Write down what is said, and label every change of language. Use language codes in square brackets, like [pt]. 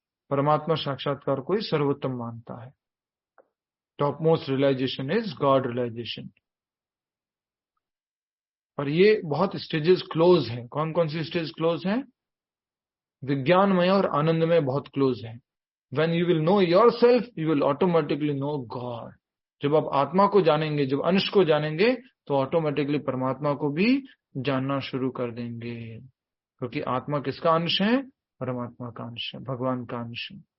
[hi] परमात्मा साक्षात्कार को ही सर्वोत्तम मानता है। [en] Top most realization is God realization. [hi] और ये बहुत स्टेजेस क्लोज है। कौन कौन सी स्टेज क्लोज है? विज्ञानमय और आनंदमय बहुत क्लोज है। [en] When you will know yourself, you will automatically know God. [hi] जब आप आत्मा को जानेंगे, जब अंश को जानेंगे, तो ऑटोमेटिकली परमात्मा को भी जानना शुरू कर देंगे, क्योंकि आत्मा किसका अंश है? परमात्मा का अंश है, भगवान का अंश है।